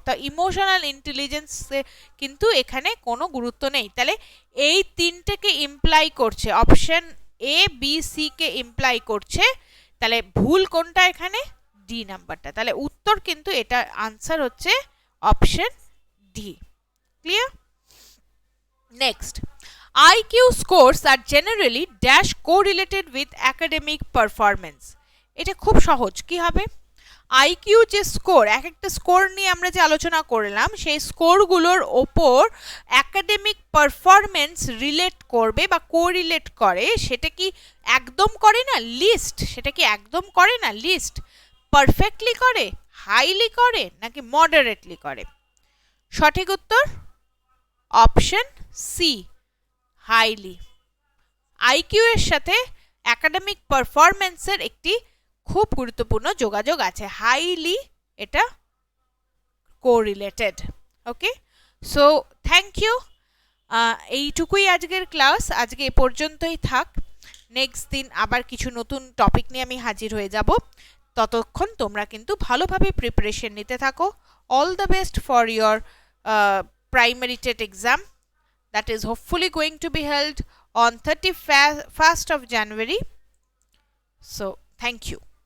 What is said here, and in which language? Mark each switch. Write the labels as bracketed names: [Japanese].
[Bangla] তা ইমোশনাল ইন্টেলিজেন্সে কিন্তু এখানে কোনো গুরুত্ব নেই। তাহলে এই তিনটেকে ইমপ্লাই করছে, option A B C K imply করছে। তাহলে ভুল কোনটা এখানে? ডি নাম্বারটা। তাহলে উত্তর কিন্তু এটা আনসার হচ্ছে option D. Clear? [English] Next, IQ scores are generally dash correlated with academic performance. [Bangla] এটা খুব সহজ। কি হবে? IQ যে স্কোর, এক একটা স্কোর নিয়ে আমরা যে আলোচনা করলাম, সেই স্কোরগুলোর ওপর একাডেমিক পারফরমেন্স রিলেট করবে বা কোরিলেট করে। সেটা কি একদম করে না? লিস্ট। সেটা কি একদম করে না? লিস্ট। পারফেক্টলি করে, হাইলি করে নাকি মডারেটলি করে? সঠিক উত্তর অপশন সি, হাইলি। আইকিউ এর সাথে একাডেমিক পারফরমেন্সের একটি খুব গুরুত্বপূর্ণ যোগাযোগ আছে, হাইলি এটা correlated. Okay, [English] So thank you. [Bangla] এইটুকুই আজকের ক্লাস, আজকে এ পর্যন্তই থাক। নেক্সট দিন আবার কিছু নতুন টপিক নিয়ে আমি হাজির হয়ে যাব। ততক্ষণ তোমরা কিন্তু ভালোভাবে প্রিপারেশন নিতে থাকো। [English] All the best for your primary TET exam that is hopefully going to be held on 31st of January. So thank you.